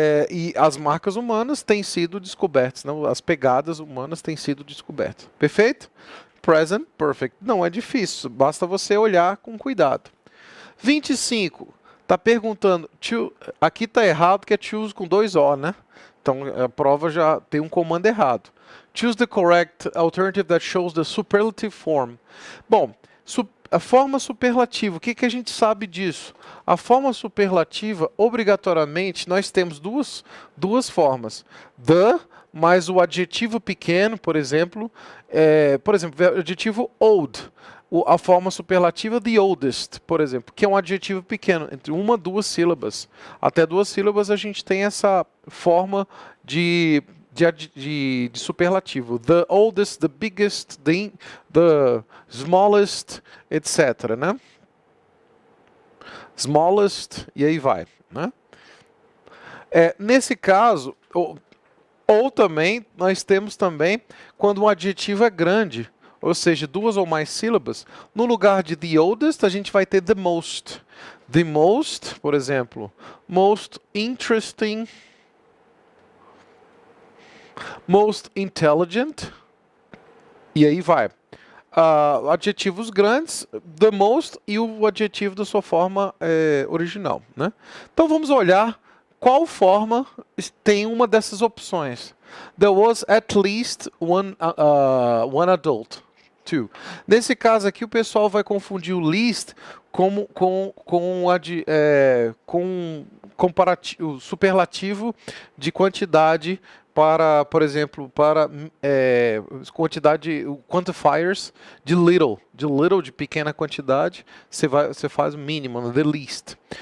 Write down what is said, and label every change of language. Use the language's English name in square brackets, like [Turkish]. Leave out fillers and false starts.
[Portuguese] E as marcas humanas têm sido descobertas, não? As pegadas humanas têm sido descobertas. Perfeito? Present Perfect. Não é difícil, basta você olhar com cuidado. 25. Está perguntando, aqui está errado porque é choose com 2 O, né? Então a prova já tem um comando errado. [English] Choose the correct alternative that shows the superlative form. [Portuguese] Bom, a forma superlativa, o que a gente sabe disso? A forma superlativa, obrigatoriamente, nós temos duas formas. The mais o adjetivo pequeno, por exemplo, o adjetivo old. A forma superlativa the oldest, por exemplo, que é um adjetivo pequeno, entre 1 a 2 sílabas. Até 2 sílabas a gente tem essa forma de superlativo. [English] The oldest, the biggest, the smallest, etc. [Portuguese] Né? Smallest, e aí vai. Né? Nesse caso, ou também, nós temos também quando um adjetivo é grande, ou seja, 2 ou mais sílabas, no lugar de the oldest, a gente vai ter the most. [English] The most, [Portuguese] por exemplo, [English] most interesting, most intelligent, [Portuguese] e aí vai. Adjetivos grandes, the most e o adjetivo da sua forma original. Né? Então vamos olhar qual forma tem uma dessas opções. [English] There was at least one adult. Two. [Portuguese] Nesse caso aqui o pessoal vai confundir o least com comparativo, superlativo de quantidade para, por exemplo, para quantidade, quantifiers de little, de pequena quantidade, você faz o mínimo, né, the least.